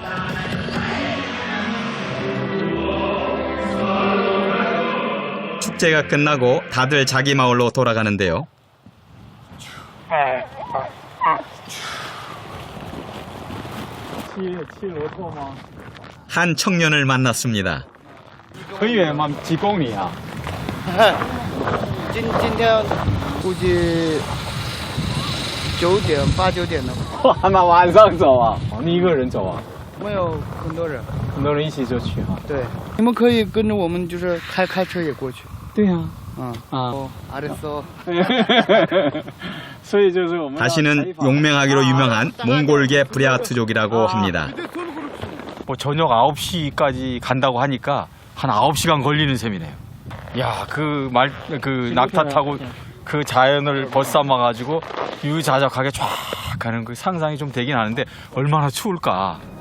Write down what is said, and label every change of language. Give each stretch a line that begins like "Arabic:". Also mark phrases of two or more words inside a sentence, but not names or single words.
Korean: 축제가 끝나고 다들 자기 마을로 돌아가는데요. 한 청년을 만났습니다.
Chinese: 很远吗？几公里啊？今天估计9点8、9点了，哇，那晚上走啊？你一个人走啊？没有很多人。很多人一起就去哈。对，你们可以跟着我们，就是开车也过去。对呀、嗯啊。
Korean: 알았어.
Chinese: 所以就是我们
Korean: 다시는 용맹하기로 유명한 몽골계 브랴투족이라고 합니다. 뭐 저녁 9시까지 간다고 하니까 한 9시간 걸리는 셈이네요. 야, 그 낙타 타고 그 자연을 벗삼아 가지고 유자적하게 쫙 가는 그 상상이 좀 되긴 하는데 얼마나 추울까.